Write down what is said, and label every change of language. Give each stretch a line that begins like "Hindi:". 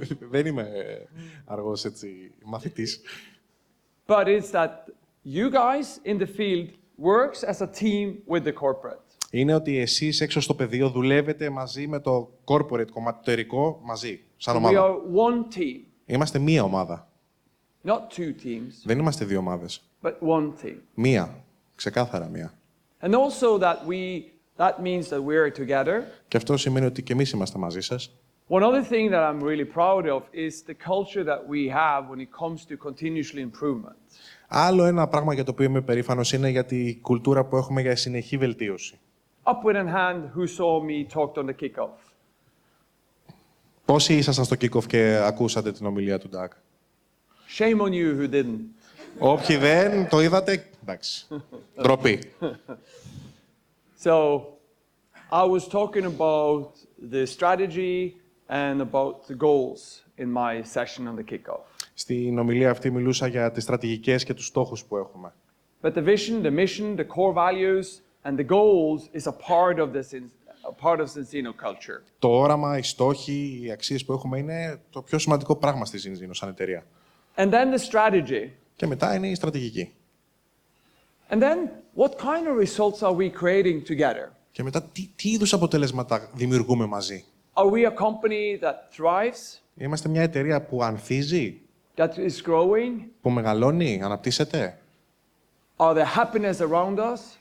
Greek: Δεν είμαι αργός έτσι μαθητής.
English: but it's that you guys in the field works as a team with the corporate.
Greek: Είναι ότι εσείς έξω στο πεδίο δουλεύετε μαζί με το corporate κομμάτι, το εταιρικό, μαζί, σαν
English: We
Greek: ομάδα.
English: are one team,
Greek: Είμαστε μία ομάδα.
English: not two teams,
Greek: Δεν είμαστε δύο ομάδες.
English: but one team.
Greek: Μία. Ξεκάθαρα μία.
English: And also that means that we are together.
Greek: Και αυτό σημαίνει ότι και εμείς είμαστε μαζί σας.
English: One other thing that I'm really proud of is the culture that we have when it comes to continuously improvement.
Greek: Άλλο ένα πράγμα για το οποίο είμαι περήφανος είναι για τη κουλτούρα που έχουμε για συνεχή βελτίωση.
English: Up with a hand who saw me talked on the kickoff.
Greek: Πόσοι ήσασταν στο kick-off και ακούσατε την ομιλία του Doug?
English: Shame on you who didn't.
Greek: Όποιοι δεν το είδατε, εντάξει. Ντροπή.
English: So, I was talking about the strategy and about the goals in my session on the kickoff.
Greek: Στην ομιλία αυτή μιλούσα για τις στρατηγικές και τους στόχους που έχουμε.
English: But the vision, the mission, the core values, and the goals is a part of the Zinzino culture.
Greek: Το όραμα, οι στόχοι, οι αξίες που έχουμε είναι το πιο σημαντικό πράγμα στη Zinzino σαν εταιρεία.
English: And then the strategy.
Greek: Και μετά είναι η στρατηγική.
English: And then, what kind of results are we creating together?
Greek: Και μετά τι είδους αποτελέσματα δημιουργούμε μαζί.
English: Are we a company that thrives,
Greek: Είμαστε μια εταιρεία που ανθίζει,
English: that is growing?
Greek: που μεγαλώνει, αναπτύσσεται.
English: Are there happiness around us?